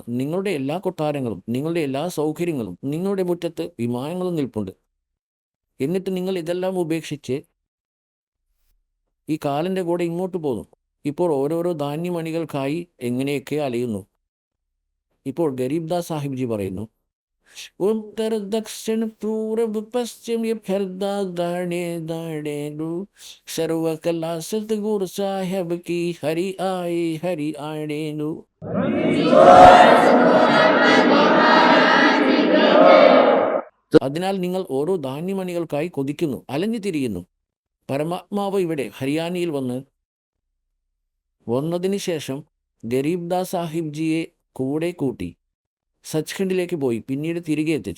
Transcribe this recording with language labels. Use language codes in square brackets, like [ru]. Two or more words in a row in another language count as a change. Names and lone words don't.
[ml] നിങ്ങളുടെ എല്ലാ കൊട്ടാരങ്ങളും, നിങ്ങളുടെ എല്ലാ സൗകര്യങ്ങളും, നിങ്ങളുടെ മുറ്റത്ത് വിമാനങ്ങളും നിൽപ്പുണ്ട്. എന്നിട്ട് നിങ്ങൾ ഇതെല്ലാം ഉപേക്ഷിച്ച് ഈ കാലൻ്റെ കൂടെ ഇങ്ങോട്ട് പോന്നു. ഇപ്പോൾ ഓരോരോ ധാന്യമണികൾക്കായി എങ്ങനെയൊക്കെ അലയുന്നു. ഇപ്പോൾ ഗരീബ് ദാസ് സാഹിബ് ജി പറയുന്നു, [hi] उत्तर दक्षिण पूर्व पश्चिम ये फिरदा दाड़े दाड़े डू सर्व कला सतगुरु साहेब की हरि आए डू. [ml] അതിനാൽ നിങ്ങൾ ഓരോ ധാന്യമണികൾക്കായി കൊതിക്കുന്നു, അലഞ്ഞു തിരിയുന്നു. പരമാത്മാവ് ഇവിടെ ഹരിയാനയിൽ വന്നതിന് ശേഷം ഗരീബ് ദാസ് സാഹിബ് ജിയെ കൂടെ കൂട്ടി സച്ഖണ്ഡിലേക്ക് പോയി, പിന്നീട് തിരികെ എത്തിച്ചു.